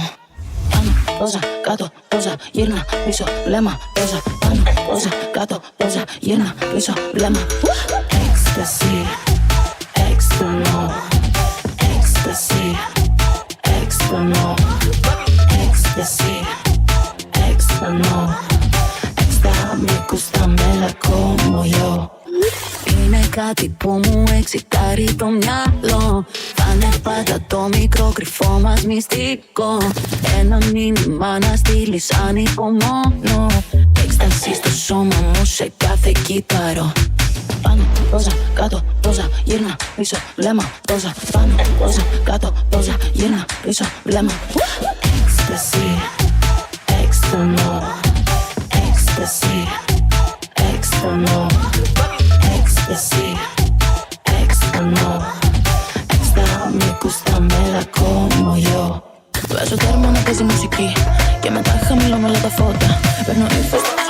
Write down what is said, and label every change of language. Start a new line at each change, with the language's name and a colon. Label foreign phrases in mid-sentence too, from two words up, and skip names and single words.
Greek: Πάνω, πόσα, κάτω, πόσα, γύρνα, πίσω, βλέμμα, πόσα. Πάνω, πόσα, κάτω, πόσα, γύρνα, πίσω, βλέμμα. Έκσταση, έξτονο. Έκσταση, έξτονο. Έκσταση, έξτονο.
Spanish: Extra me gusta me la como yo.
Greek: Είναι κάτι που μου εξητάρει το μυαλό. Θα είναι πάντα το μικρό κρυφό μας μυστικό. Ένα μήνυμα να στείλεις ανυπομονώ. Έκσταση στο σώμα μου σε κάθε κύτταρο. Πάνω, πόσα, κάτω, πόσα, γύρνα, πίσω, βλέμμα, πόσα. Πάνω, πόσα, κάτω, πόσα, γύρνα, πίσω, βλέμμα. Έκσταση, έξτονο. Έκσταση, έξτονο. Έκσταση, έξτονο.
Spanish: Extra me gusta me la como yo.
Greek: Βάζω τέρμα να παίζει μουσική και μετά χαμηλώνω όλα τα φώτα. Παίρνω ύφος.